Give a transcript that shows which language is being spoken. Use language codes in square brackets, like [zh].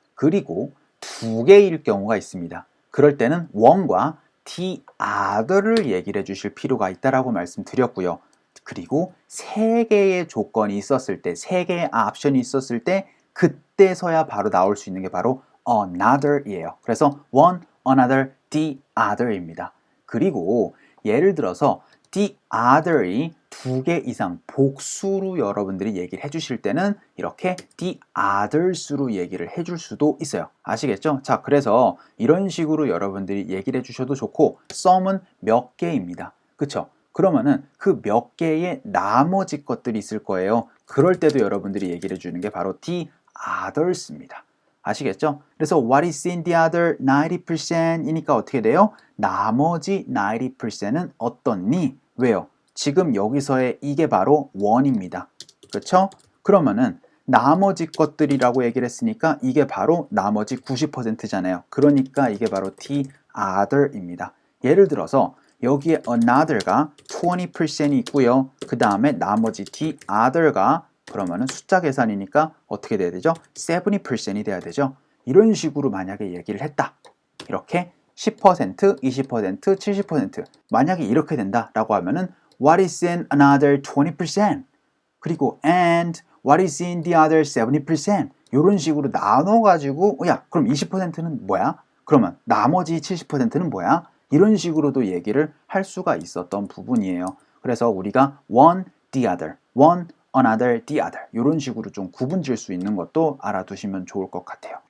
[ko] 그리고 두 개일 경우가 있습니다. 그럴 때는 one과 the other를 얘기를 해주실 필요가 있다라고 말씀드렸고요. 그리고 세 개의 조건이 있었을 때, 세 개의 옵션이 있었을 때 그때서야 바로 나올 수 있는 게 바로 another이에요. 그래서 one, another, the other입니다. 그리고 예를 들어서 the other이 두 개 이상 복수로 여러분들이 얘기를 해주실 때는 이렇게 the others로 얘기를 해줄 수도 있어요. 아시겠죠? 자, 그래서 이런 식으로 여러분들이 얘기를 해주셔도 좋고 some은 몇 개입니다. 그쵸? 그러면은 그 몇 개의 나머지 것들이 있을 거예요. 그럴 때도 여러분들이 얘기를 해주는 게 바로 the others입니다. 아시겠죠? 그래서 [en] what is in the other 90% [ko] 이니까 어떻게 돼요? 나머지 90%는 어떻니? 왜요? 지금 여기서의 이게 바로 one입니다. 그렇죠? 그러면은 나머지 것들이라고 얘기를 했으니까 이게 바로 나머지 90%잖아요. 그러니까 이게 바로 the other입니다. 예를 들어서 여기에 another가 20%이 있고요. 그 다음에 나머지 the other가 그러면은 숫자 계산이니까 어떻게 돼야 되죠? 70%이 돼야 되죠. 이런 식으로 만약에 얘기를 했다. 이렇게 10%, 20%, 70% 만약에 이렇게 된다라고 하면은 [en] what is in another 20%? [ko] 그리고 [en] and what is in the other 70%? [ko] 이런 식으로 나눠가지고 야, 그럼 20%는 뭐야? 그러면 나머지 70%는 뭐야? 이런 식으로도 얘기를 할 수가 있었던 부분이에요. 그래서 우리가 one, the other, one, another, the other 이런 식으로 좀 구분 지을 수 있는 것도 알아두시면 좋을 것 같아요.